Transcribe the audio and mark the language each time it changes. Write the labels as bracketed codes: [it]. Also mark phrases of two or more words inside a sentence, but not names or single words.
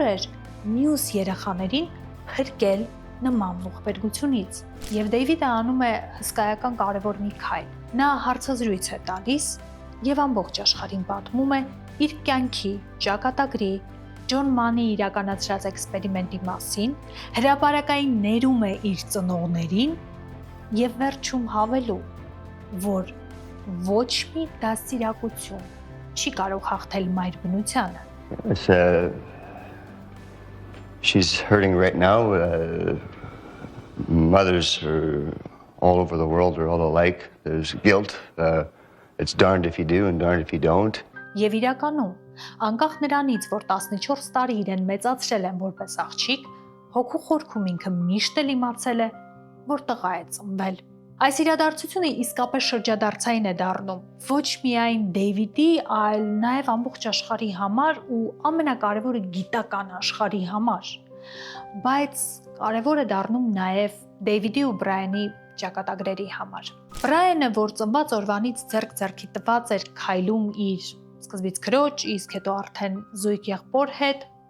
[hy] էր մյուս երեխաներին փրկել նման ողբերգությունից։ Եվ Դեյվիդը անում է հսկայական կարևոր մի քայլ։ Նա հարցազրույց է տալիս եւ ամբողջ աշխարհին պատմում է իր կյանքի, ճակատագրի, Ջոն Մանի իրականացրած էքսպերիմենտի մասին, հրապարակային ներում է իր ծնողներին եւ վերջում հավելում, որ ոչ մի դաստիարակություն չի կարող հաղթել մայր բնությանը։ [en] She's hurting right now. Mother's all over the world are all alike. There's guilt. It's darned if you do and darned if you don't. [hy] Եվ իրականում, անկախ նրանից, որ 14 տարի իրեն մեծացրել են որպես աղջիկ, հոգու խորքում ինքը միշտ էլ իմացել է, որ տղա է ծնվել։ Այս իրադարձությունը իսկապես շրջադարձային է դառնում ոչ միայն Դեյվիդի, այլ նաև ամբողջ աշխարհի համար ու ամենակարևորը գիտական աշխարհի համար։ Բայց կարևոր է դառնում նաև Դեյվիդի ու Բրայանի ճակատագրերի համար։ Բրայանը, որ ծնված օրվանից ձեռք-ձեռքի տված էր քայլում իր սկզբից քրոջ, իսկ հետո արդեն զույգ եղբոր հետ,